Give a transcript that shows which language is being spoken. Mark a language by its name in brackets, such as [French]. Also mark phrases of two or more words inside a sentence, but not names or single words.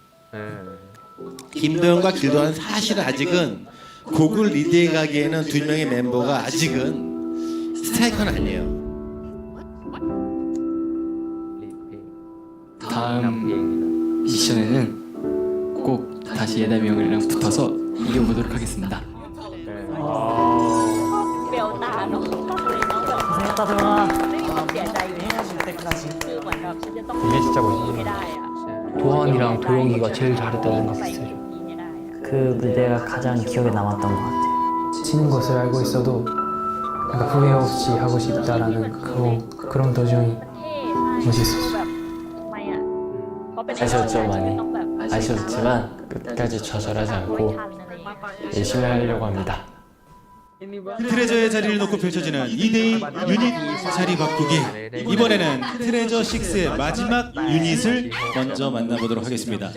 [Korean] 김도영과 길도환 사실은 아직은 곡을 리드해 가기에는 두 명의 멤버가 아직은 스트라이커는 아니에요. 다음 미션에는 꼭 다시 예담이 형이랑 붙어서 이겨보도록 하겠습니다. [Thai] เบลตาเนาะก็เลยน้องแบบไม่มีความเสียใจอยู่ในนั้นคือเหมือนแบบฉันจะต้องให้ได้อะ [Korean] 도환이랑 도영이가 제일 잘했다고 생각했어요. 그 무대가 가장 기억에 남았던 것 같아요. 지는 것을 알고 있어도 뭔가 후회 없이 하고 싶다라는 그런 도전이 [Thai] เท่ใช่แบบทำไมอ่ะเพราะเป็น [Korean] 아쉬웠죠 많이. [Thai] ต้องแบบ [Korean] 아쉬웠지만 끝까지 좌절하지 않고 열심히 하려고 합니다. 트레저의 자리를 놓고 펼쳐지는 2대2 유닛 자리 바꾸기. 이번에는 트레저 6의 마지막 유닛을 먼저 만나보도록 하겠습니다.